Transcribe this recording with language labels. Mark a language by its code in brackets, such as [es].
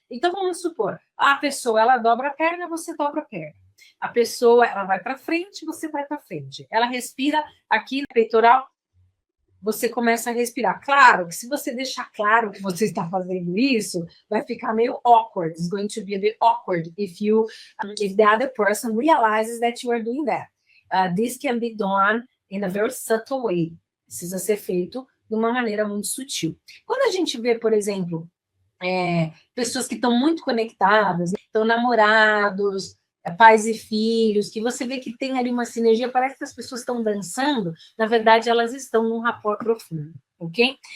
[pt] Então, vamos supor, a pessoa, ela dobra a perna, você dobra a perna. A pessoa, ela vai para frente, você vai para frente. Ela respira aqui no peitoral, você começa a respirar. Claro, se você deixar claro que você está fazendo isso, vai ficar meio awkward. [en] It's going to be a bit awkward if the other person realizes that you are doing that. This can be done in a very subtle way. [pt] Precisa ser feito de uma maneira muito sutil. Quando a gente vê, por exemplo, pessoas que estão muito conectadas, estão namorados, pais e filhos, que você vê que tem ali uma sinergia, parece que as pessoas estão dançando, na verdade elas estão num rapport profundo, ok?